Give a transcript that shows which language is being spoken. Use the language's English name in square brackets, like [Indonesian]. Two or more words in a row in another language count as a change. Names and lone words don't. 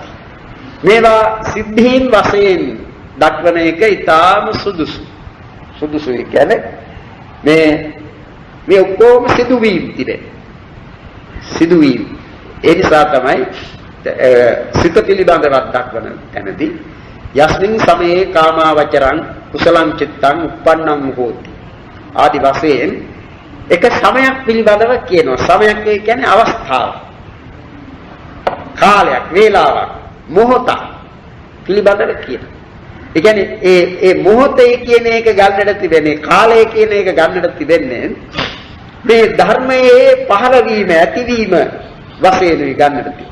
[Sinhala] මේවා සිද්ධීන් වශයෙන් දක්වන එක ඊටාම සුදුසු. සුදුසුයි කියන්නේ මේ ඔක්කොම සිදුවීම් තිබේ. සිදුවීම්. ඒ නිසා තමයි සිත පිළිබඳව දක්වන තැනදී [Pali] යස්මින් සමයේ කාමාවචරං කුසලං චිත්තං උප්පන්නං හෝති. [Sinhala] ආදි වශයෙන් එක සමයක් පිළිබඳව කියනවා. සමයක් කියන්නේ අවස්ථාව, කාලයක්, වේලාවක්, මොහොතක් පිළිබඳව කියනවා. ඒ කියන්නේ ඒ මොහොතේ කියන එක ගන්නට තිබෙන්නේ, කාලය කියන එක ගන්නට තිබෙන්නේ මේ ධර්මයේ පහළ වීම, ඇතිවීම වශයෙන් ගන්නට තියෙනවා.